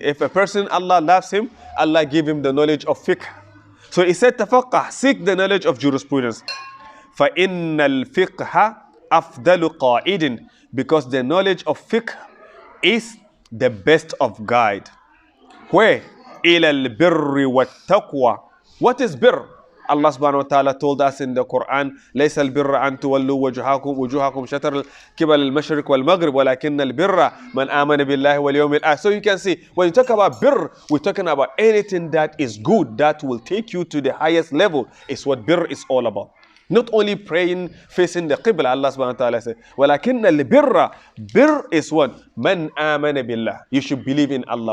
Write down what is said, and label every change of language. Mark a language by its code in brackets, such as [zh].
[en] If a person, Allah loves him, Allah give him the knowledge of fiqh. So he said, تَفَقَّهْ, seek the knowledge of jurisprudence. [ar] فَإِنَّ الْفِقْهَ أَفْضَلُ قَائِدٍ, [en] because the knowledge of fiqh is the best of guide. Where? [ar] إِلَى الْبِرِّ وَالتَّقْوَى. [en] What is birr? Allah subhanahu wa ta'ala told us in the Quran, [ar] لَيْسَ الْبِرَّ أَن تُوَلُّوا وُجُوهَكُمْ شَطْرَ الْقِبَلِ الْمَشْرِقِ وَالْمَغْرِبِ وَلَكِنَّ الْبِرَّ مَنْ آمَنَ بِاللَّهِ وَالْيَوْمِ الْآخِرِ. [en] So you can see, when you talk about birr, we're talking about anything that is good, that will take you to the highest level, is what birr is all about. Not only praying facing the Qibla, Allah subhanahu wa ta'ala said, [ar] وَلَكِنَّ الْبِرَّ, [en] birr is what? [ar] مَنْ آمَنَ بِاللَّهِ. [en] You should believe in Allah.